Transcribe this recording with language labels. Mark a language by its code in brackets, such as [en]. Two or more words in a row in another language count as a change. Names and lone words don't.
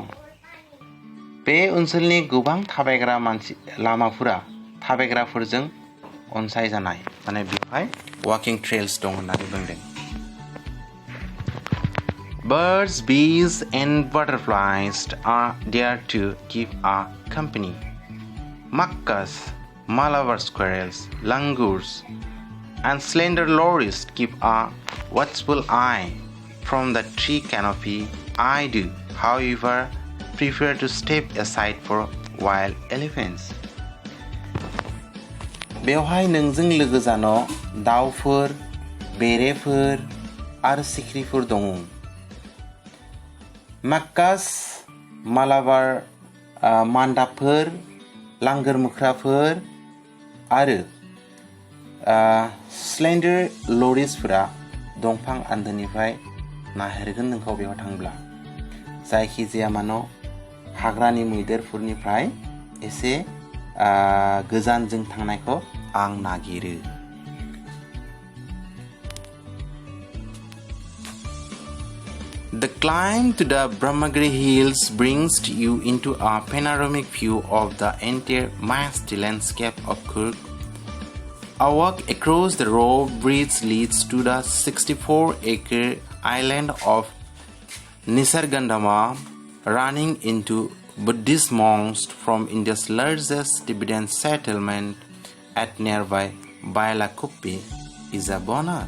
[brx] बे ओनसोलनि गोबां थाबायग्रा लामाफोरा थाबायग्राफोरजों अनसायजानाय बेवहाय [en] walking trails [brx] दं होननानै बुंदों। [en] Birds, bees and butterflies are there to keep a company. Macaws, Malabar squirrels, langurs, and slender lories keep a watchful eye from the tree canopy. I do, however, prefer to step aside for wild elephants. [brx] बेवहाय नोंजों लोगो जानो दाउफोर, बेरेफोर आरो सिख्रिफोर दङ। माकास, मालाबार मान्दाबफोर, लांगोर मोख्राफोर आरो [en] slender lorisफोरा [brx] दंफां आन्दोनिफ्राय नागिरगोन नोंखौ बेयाव थांब्ला। जायखिजाया मानो हाग्रानि मैदेरफोरनिफ्राय एसे गोजानजों थांनायखौ आं नागिरो। [en] The climb to the Brahmagiri Hills brings you into a panoramic view of the entire vast landscape of Coorg. A walk across the rope bridge leads to the 64-acre island of Nisargandama, running into Buddhist monks from India's largest Tibetan settlement at nearby Bailakuppi is a bonus.